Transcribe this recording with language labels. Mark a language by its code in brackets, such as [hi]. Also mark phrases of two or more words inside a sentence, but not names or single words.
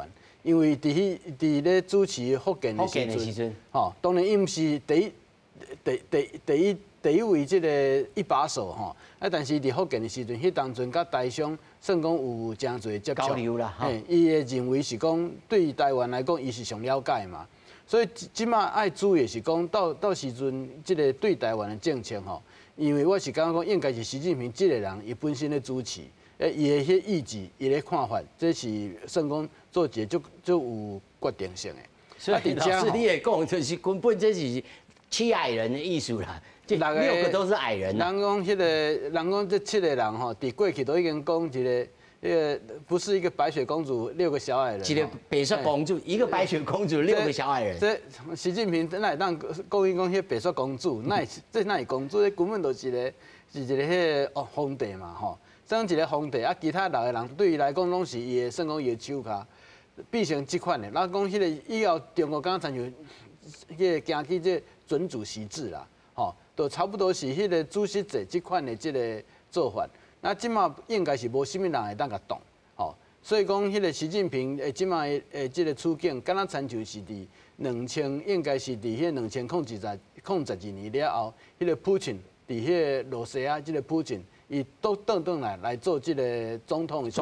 [nan] 因为伫咧主持福建的时阵，吼，当然伊毋是第一位即个一把手吼，啊，但是伫福建的时阵，迄当阵甲台商算讲有真侪接触交流啦，嘿，伊会认为是讲对台湾来讲，伊是上了解嘛，所以即马爱注意是讲到时阵即个对台湾的政策吼，因为我是感觉讲应该是习近平即个人伊本身咧主持。伊的迄意志，伊的看法，这是算讲做一个足有决定性的。所以老师你也讲，就是根本这是7矮人的艺术啦，这6个都是矮人。人讲人讲这7个人吼，伫过去都已经讲一个不是一个白雪公主，6个小矮人。一个白雪公主，一个白雪公主，6个小矮人。这习近平那会当讲伊讲迄白雪公主，那会公主，根本就是一个迄个皇帝嘛吼。算一个皇帝啊，其他6个人对伊来讲拢是伊的，算讲伊的手下，变成即款的。咱讲迄个以后中国敢参像迄个行去这准主席制啦，吼，都差不多是迄个主席制即款的即个做法。那即马应该是无啥物人会当甲动， 所以讲，迄个习近平即卖诶即个处境，敢若亲像是伫应该是伫迄2012年了后，迄个普京伫迄个罗西亚即个普京，伊都倒来做即个总统的